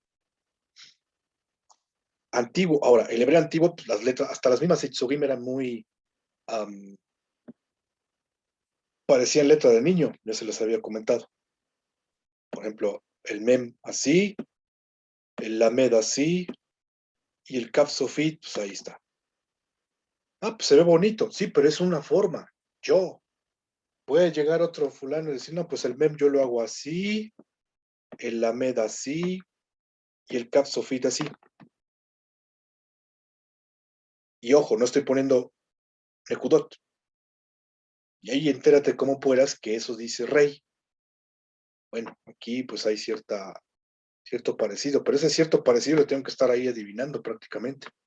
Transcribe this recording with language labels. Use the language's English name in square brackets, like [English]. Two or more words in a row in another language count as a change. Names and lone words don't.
[Spanish] Antiguo, ahora, el hebreo antiguo, pues, las letras, hasta las mismas Itzugim eran muy, parecían letra de niño, ya se les había comentado. Por ejemplo, el mem así, el lamed así, y el [Hebrew] כף סופית, [Spanish] pues ahí está. Ah, pues se ve bonito, sí, pero es una forma. Yo. Puede llegar otro fulano y decir, no, pues el mem yo lo hago así, el lamed así, y el [Hebrew] כף סופית [Spanish] así. Y ojo, no estoy poniendo nekudot. Y ahí entérate cómo puedas que eso dice rey. Bueno, aquí pues hay cierto parecido, pero ese cierto parecido lo tengo que estar ahí adivinando prácticamente.